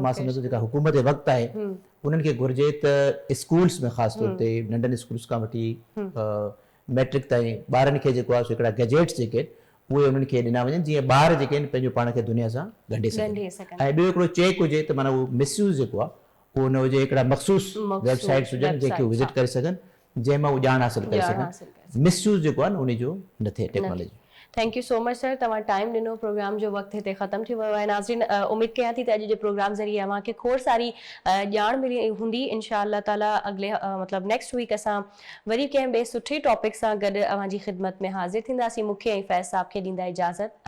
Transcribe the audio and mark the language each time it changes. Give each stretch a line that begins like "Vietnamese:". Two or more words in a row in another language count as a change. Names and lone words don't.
Sindhi: मां सम्झां थो जेका हुकूमत जे वक़्तु आहे उन्हनि खे घुरिजे त स्कूल्स में ख़ासि तौर ते नंढनि स्कूल्स खां वठी मैट्रिक ताईं ॿारनि खे जेको आहे सो हिकिड़ा गैजेट्स जेके उहे उन्हनि खे ॾिना वञनि, जीअं ॿार जेके आहिनि पंहिंजो पाण खे दुनिया सां ॻंढे सघनि। ऐं ॿियो हिकिड़ो चेक हुजे त माना उहो मिसयूज़ जेको आहे उहो न हुजे। हिकिड़ा मख़सूसु वेबसाइट्स हुजनि जेके उहे विज़िट करे सघनि, जंहिंमां उहो ॼाण हासिलु करे सघनि। मिसयूज़ जेको आहे न उन जो न थिए टेक्नोलॉजी।
English: thank you so much sir,
Sindhi: तव्हां टाइम ॾिनो। प्रोग्राम जो वक़्तु हिते ख़तमु थी वियो आहे। नाज़रीन, उमेद कयां थी त अॼु जे प्रोग्राम ज़रिए अव्हांखे खोड़ सारी ॼाण मिली हूंदी।
Arabic: إن شاء الله تعالى
Sindhi: अॻिले मतिलबु
English: next week
Sindhi: असां वरी कंहिं ॿिए सुठे टॉपिक सां गॾु अव्हांजी ख़िदमत में हाज़िर थींदासीं। मूंखे ऐं फैज़ साहब खे ॾींदा इजाज़त।